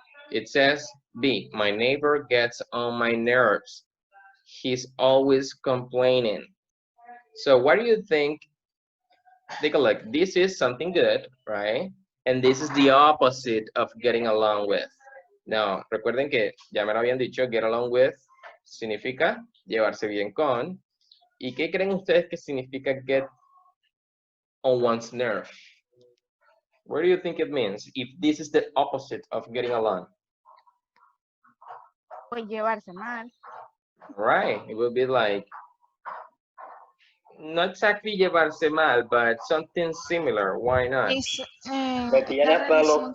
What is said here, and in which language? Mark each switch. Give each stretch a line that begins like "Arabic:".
English: It says B, my neighbor gets on my nerves. He's always complaining. So what do you think? Take a look. This is something good, right? And this is the opposite of getting along with.
Spanish: Now, recuerden que ya me lo habían dicho,
English: get along with
Spanish: significa llevarse bien con. ¿Y qué creen ustedes que significa
English: get on one's nerve? What do you think it means if this is the opposite of getting along?
Spanish: Pues llevarse mal.
English: Right, it will be like, not exactly
Spanish: llevarse mal,
English: but something similar. Why not?
Spanish: Que tiene hasta los...